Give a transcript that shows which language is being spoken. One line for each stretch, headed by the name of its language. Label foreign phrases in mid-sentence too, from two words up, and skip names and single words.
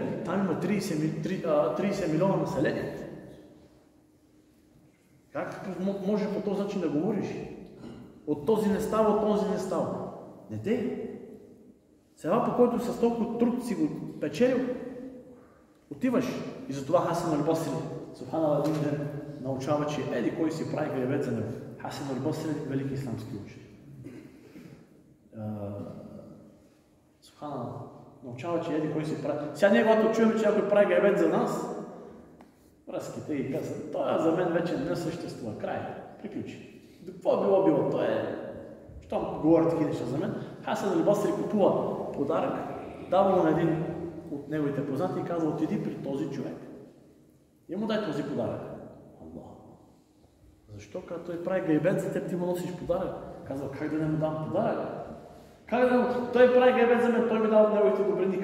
Bulgarian: Там има 30 милиона население. Как може по този начин да говориш? От този не става, от този не става. Не дей. Сега по който с толкова труд си го печелил, отиваш. И затова Хасан аль-Басри, субханаллах, един ден научава, че еди кой си прави гребет за него. Хасан аль-Басри, велики исламски учен. Субханаллах, научава, че еди кой си прави. Сега ние, когато чуем, че някой прави гребет за нас, връзките и казват, това за мен вече не съществува. Край. Приключи. Какво било било? То е... Щом говорят такива неща за мен, Хасан аль-Басри купува подарък, дава му на един от неговите познати и казва, отиди при този човек. И му дай този подарък. Аллах. Защо? Като той прави гайбет за теб, ти му носиш подарък. Казва, как да не му дам подарък? Как да му... Той прави гайбет за мен, той ми дава от неговите добрини.